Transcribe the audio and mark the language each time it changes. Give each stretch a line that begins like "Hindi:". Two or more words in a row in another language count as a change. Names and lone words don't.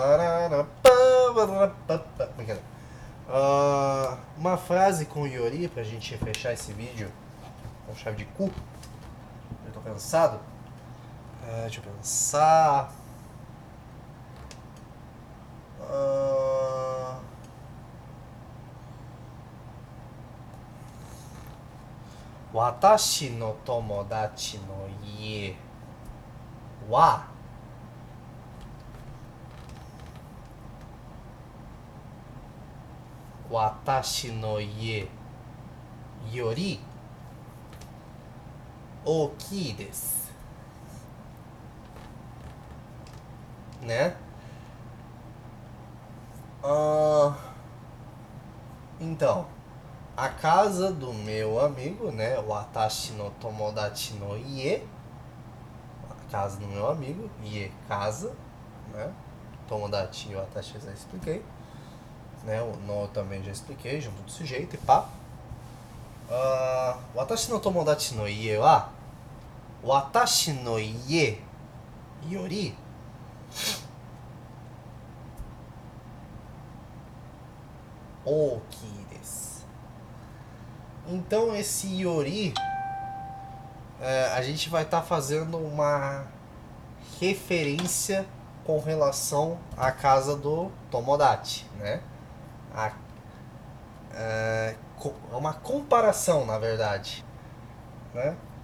Portuguese: Uma frase com Yori pra gente fechar esse vídeo com chave de cu. Eu tô cansado. Deixa eu pensar.
Japanese: 私の友達の家は私の家より大きいです,
Portuguese: né? Então, a casa do meu amigo, né?
Japanese: 私の友達の家,
Portuguese: a casa do meu amigo, ie, casa, né? Tomodachi e watashi já expliquei, né? O no também já expliquei, junto do sujeito e pá.
Japanese: 私の友達の家は私の家より大きいです.
Portuguese: Então esse yori, a gente vai estar fazendo uma referência com relação à casa do Tomodachi, né? Uma comparação, na verdade, né?